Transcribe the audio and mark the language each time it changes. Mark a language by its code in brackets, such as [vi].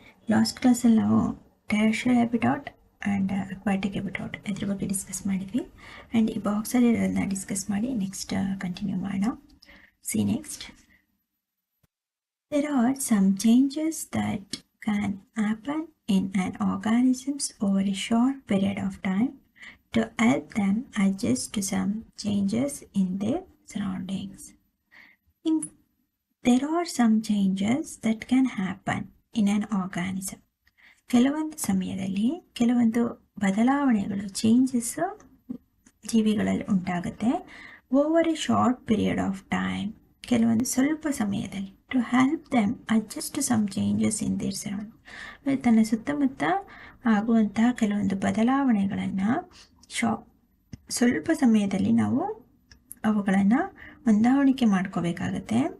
[kn] Last ಕ್ಲಾಸಲ್ಲಿ ನಾವು terrestrial habitat and aquatic habitat ಇದ್ರ ಬಗ್ಗೆ ಡಿಸ್ಕಸ್ ಮಾಡಿದ್ವಿ. ಆ್ಯಂಡ್ ಈ ಬಾಕ್ಸಲ್ಲಿ ಇರೋದನ್ನ ಡಿಸ್ಕಸ್ ಮಾಡಿ ನೆಕ್ಸ್ಟ್ ಕಂಟಿನ್ಯೂ ಮಾಡೋಣ. [en] Next there are some changes that can happen in an organisms over a short period of time to help them adjust to some changes in their surroundings. There are some changes that can happen in an organism. [kn] ಕೆಲವೊಂದು ಸಮಯದಲ್ಲಿ ಕೆಲವೊಂದು ಬದಲಾವಣೆಗಳು changes ಜೀವಿಗಳಲ್ಲಿ ಉಂಟಾಗುತ್ತೆ. [en] over a short period of time, [kn] ಕೆಲವೊಂದು ಸ್ವಲ್ಪ ಸಮಯದಲ್ಲಿ, [en] To help them adjust some changes in their surrounding. [kn] ತನ್ನ ಸುತ್ತಮುತ್ತ ಆಗುವಂತಹ ಕೆಲವೊಂದು ಬದಲಾವಣೆಗಳನ್ನು ಸ್ವಲ್ಪ ಸಮಯದಲ್ಲಿ ನಾವು ಅವುಗಳನ್ನು ಹೊಂದಾಣಿಕೆ ಮಾಡ್ಕೋಬೇಕಾಗತ್ತೆ.